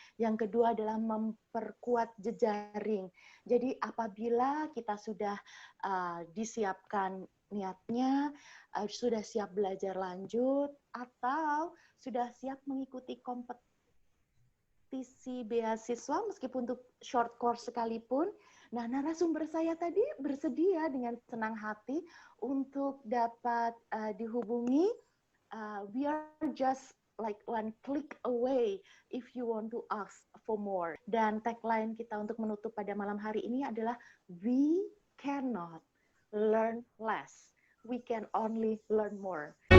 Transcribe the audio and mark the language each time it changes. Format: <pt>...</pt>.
<id>Yang kedua adalah memperkuat jejaring. Jadi apabila kita sudah disiapkan niatnya, sudah siap belajar lanjut, atau sudah siap mengikuti kompetisi beasiswa meskipun untuk short course sekalipun, nah narasumber saya tadi bersedia dengan senang hati untuk dapat dihubungi.</id> <en>We are just like one click away if you want to ask for more.</en> <id>Dan tagline kita untuk menutup pada malam hari ini adalah</id> <en>we cannot learn less. We can only learn more.</en>